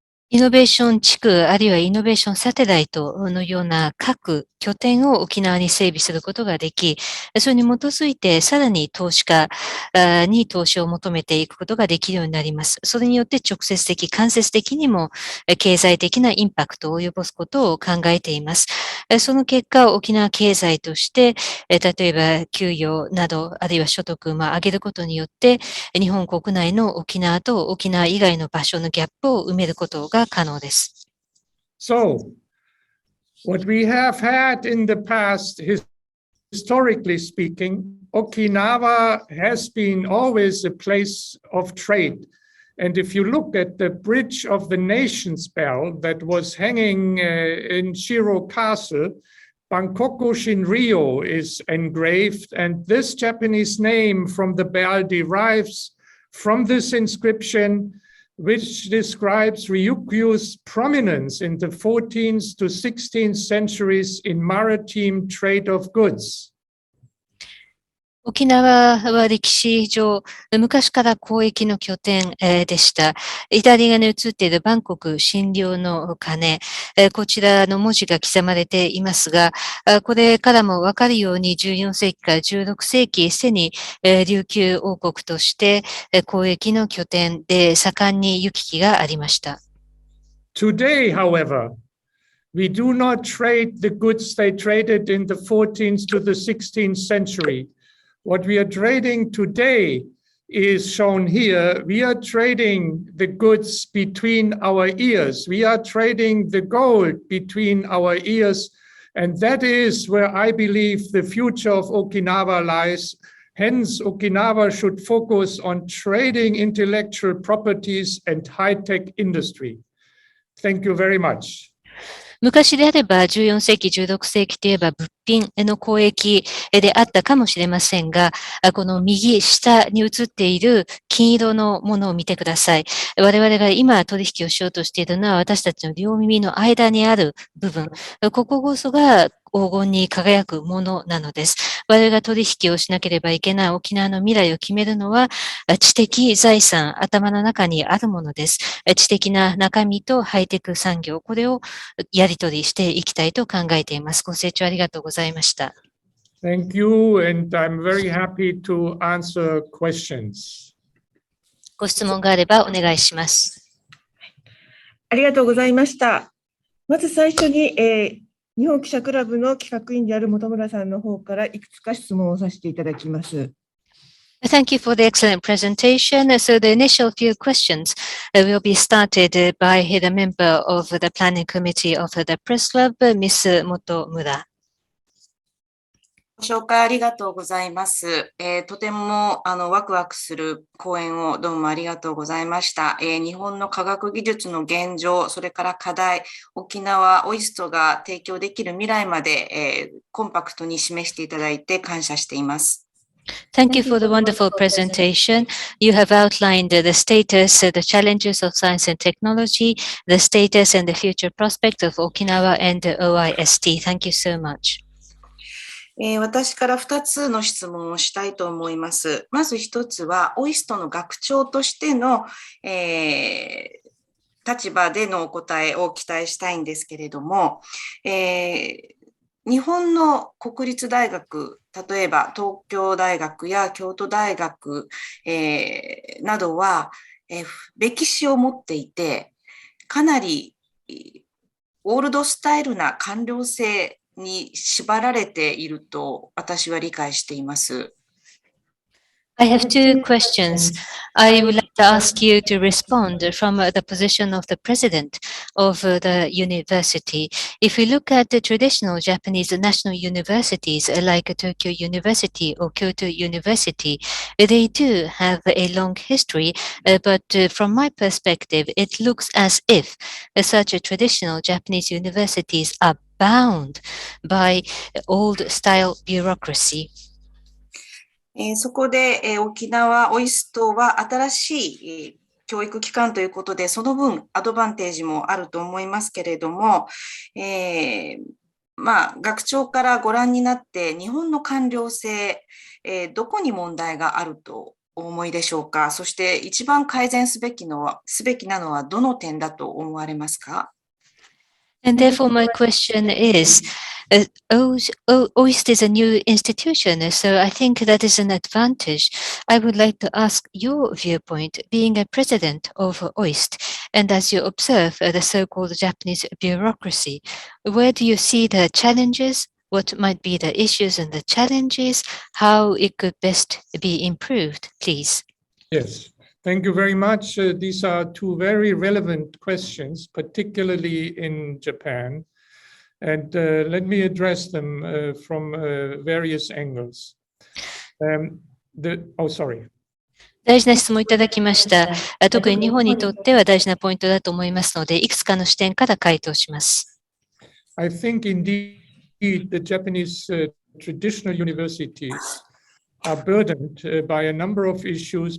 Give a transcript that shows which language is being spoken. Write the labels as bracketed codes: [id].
[ja] イノベーション地区、あるいはイノベーションサテライトのような各拠点を沖縄に整備することができ、それに基づいてさらに投資家に投資を求めていくことができるようになります。それによって直接的、間接的にも経済的なインパクトを及ぼすことを考えています。その結果、沖縄経済として、例えば給与など、あるいは所得を上げることによって、日本国内の沖縄と沖縄以外の場所のギャップを埋めることが可能です。 [en] So, what we have had in the past, historically speaking, Okinawa has been always a place of trade. And if you look at the Bridge of the Nations bell that was hanging in Shiro Castle, Bangkoku Shinryo is engraved, and this Japanese name from the bell derives from this inscription, which describes Ryukyu's prominence in the 14th to 16th centuries in maritime trade of goods. [ja] 沖縄は歴史上、昔から交易の拠点でした。左側に映っているバンコク診療の鐘、こちらの文字が刻まれていますが、これからもわかるように14世紀から16世紀、すでに琉球王国として交易の拠点で盛んに行き来がありました。 [en] Today, however, we do not trade the goods they traded in the 14th to the 16th century. What we are trading today is shown here. We are trading the goods between our ears. We are trading the gold between our ears. And that is where I believe the future of Okinawa lies. Hence, Okinawa should focus on trading intellectual properties and high-tech industry. Thank you very much. [ja] 昔であれば14世紀、16世紀といえば物品の交易であったかもしれませんが、この右下に映っている金色のものを見てください。我々が今取引をしようとしているのは私たちの両耳の間にある部分。こここそが黄金に輝くものなのです。我々が取引をしなければいけない沖縄の未来を決めるのは知的財産、頭の中にあるものです。知的な中身とハイテク産業、これをやり取りしていきたいと考えています。ご清聴ありがとうございました。 [en] Thank you, and I'm very happy to answer questions. [ja] ご質問があればお願いします。ありがとうございました。まず最初に、日本記者クラブの企画委員である本村さんの方からいくつか質問をさせていただきます。 [en] Thank you for the excellent presentation. So the initial few questions will be started by the member of the planning committee of the press club, Ms. [ja] 元村。ご紹介ありがとうございます。とてもワクワクする講演をどうもありがとうございました。日本の科学技術の現状、それから課題、沖縄オイストが提供できる未来まで、コンパクトに示していただいて感謝しています。 [en] Thank you for the wonderful presentation. You have outlined the status, the challenges of science and technology, the status and the future prospect of Okinawa and OIST. Thank you so much. [ja] 私から2つの質問をしたいと思います。まず1つは、オイストの学長としての、立場でのお答えを期待したいんですけれども、日本の国立大学、例えば東京大学や京都大学、などは、歴史を持っていて、かなりオールドスタイルな官僚制に縛られていると私は理解しています。 [en] I have two questions. I would like to ask you to respond from the position of the president of the university. If we look at the traditional Japanese national universities like Tokyo University or Kyoto University, they too have a long history, but from my perspective, it looks as if such traditional Japanese universities are bound by old-style bureaucracy. [ja] そこで、沖縄オイストは新しい、教育機関ということで、その分アドバンテージもあると思いますけれども、学長からご覧になって日本の官僚制、どこに問題があるとお思いでしょうか。そして一番改善すべきなのはどの点だと思われますか。 [en] And therefore, my question is, OIST is a new institution, so I think that is an advantage. I would like to ask your viewpoint, being a president of OIST, and as you observe the so-called Japanese bureaucracy, where do you see the challenges? What might be the issues and the challenges? How it could best be improved, please? Yes. Thank you very much. These are two very relevant questions, particularly in Japan. And let me address them from various angles. Sorry. [ja] 大事な質問いただきました。特に日本にとっては大事なポイントだと思いますので、いくつかの視点から回答します。 [en] I think indeed the Japanese traditional universities are burdened by a number of issues.